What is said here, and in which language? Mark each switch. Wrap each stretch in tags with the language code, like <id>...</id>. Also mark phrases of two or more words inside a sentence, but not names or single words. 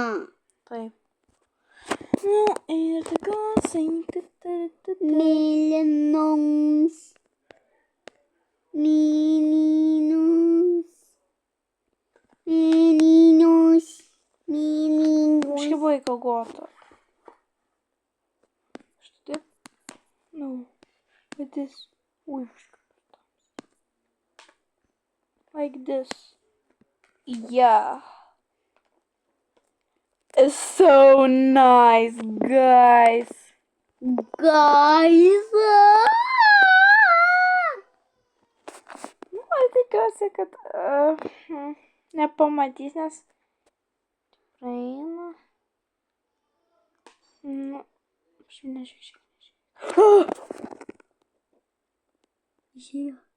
<lt>Taip. Nu, ir tikriausiai. Mėlynoms. Mėlynus. Mėlynus. Mėlynus. Biškai vaiką Agota. Štai.</lt> <en>No. Like this. Like this. Yeah. It's so nice, guys. Guys.</en> <lt>Nu, aš tikiuosi, kad nepamatys, nes praeina. Nu, aš nežiūrėjau. Žiūrėjau.</lt>